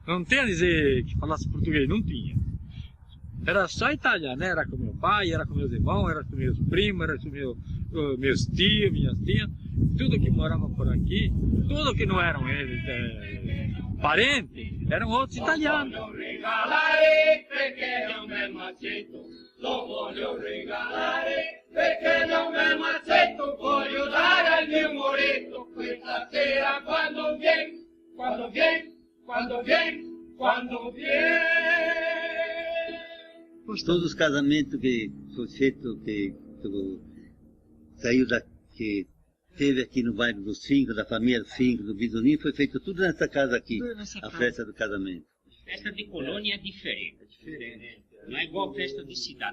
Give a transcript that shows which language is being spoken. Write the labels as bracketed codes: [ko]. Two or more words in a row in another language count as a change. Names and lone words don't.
[pt] Não tinha dizer que falasse português, não tinha. Era só italiano, né? Era com meu pai, era com meus irmãos, era com meus primos, era com meus tios, minhas tias. Tudo que morava por aqui, tudo que não eram eles parentes, eram outros italianos. [it] Lo voglio regalare perché non me lo accetto, voglio dare al mio moretto questa sera quando viene, quando viene, quando viene, quando viene. [pt] Todos os casamentos que foi feito, que saiu que teve aqui no bairro dos Fincos, da família Fincos, do Bisoninho, foi feito tudo nessa casa aqui, a festa do casamento. Festa de colônia é diferente. Não é igual festa de cidade.